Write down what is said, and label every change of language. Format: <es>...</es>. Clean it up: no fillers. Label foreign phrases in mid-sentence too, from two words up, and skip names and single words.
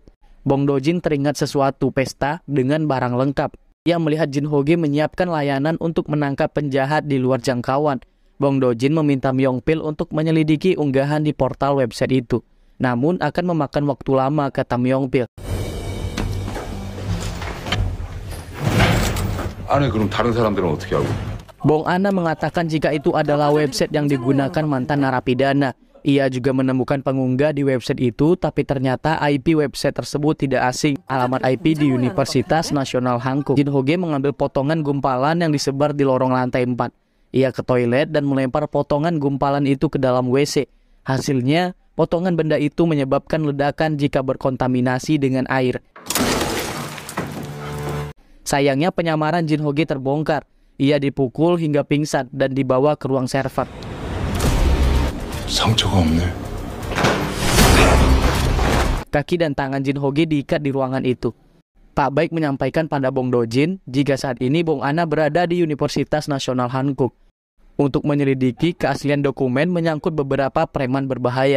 <id>Bong Do-jin teringat sesuatu pesta dengan barang lengkap. Ia melihat Jin Ho-ge menyiapkan layanan untuk menangkap penjahat di luar jangkauan. Bong Do-jin meminta Myung-pil untuk menyelidiki unggahan di portal website itu. Namun akan memakan waktu lama, kata Myung-pil.</id> <ko>안에 그럼 다른 사람들은 어떻게 하고?</ko> <id>Bong Ana mengatakan jika itu adalah website yang digunakan mantan narapidana. Ia juga menemukan pengunggah di website itu, tapi ternyata IP website tersebut tidak asing. Alamat IP di Universitas Nasional Hanguk. Jin Ho-ge mengambil potongan gumpalan yang disebar di lorong lantai 4. Ia ke toilet dan melempar potongan gumpalan itu ke dalam WC. Hasilnya, potongan benda itu menyebabkan ledakan jika berkontaminasi dengan air. Sayangnya penyamaran Jin Ho-ge terbongkar. Ia dipukul hingga pingsan dan dibawa ke ruang server.</id> <ko>상처가 없네.</ko> <id>Kaki dan tangan Jin Ho-ge diikat di ruangan itu. Pak Baik menyampaikan pada Bong Do-jin jika saat ini Bong Ana berada di Universitas Nasional Hanguk untuk menyelidiki keaslian dokumen menyangkut beberapa preman berbahaya.</id>